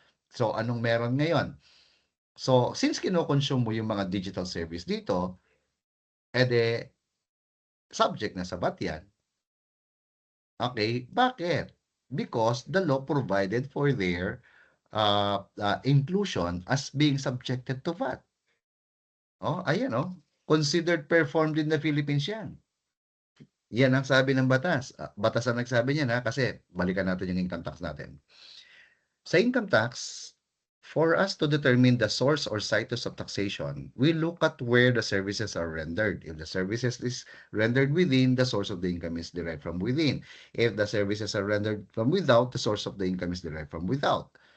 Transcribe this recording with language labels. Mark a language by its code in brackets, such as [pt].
[tl] So, anong meron ngayon? So, since kinokonsume mo yung mga digital service dito, ede, subject na sa VAT yan. Okay, bakit? [en] Because the law provided for their inclusion as being subjected to VAT. [tl] Ayan considered performed in the Philippines yan. Yan ang sabi ng batas. Batas ang nagsabi niyan kasi balikan natin yung income tax natin. [en] Sa income tax, for us to determine the source or situs of taxation, we look at where the services are rendered. If the services is rendered within, the source of the income is derived from within. If the services are rendered from without, the source of the income is derived from without.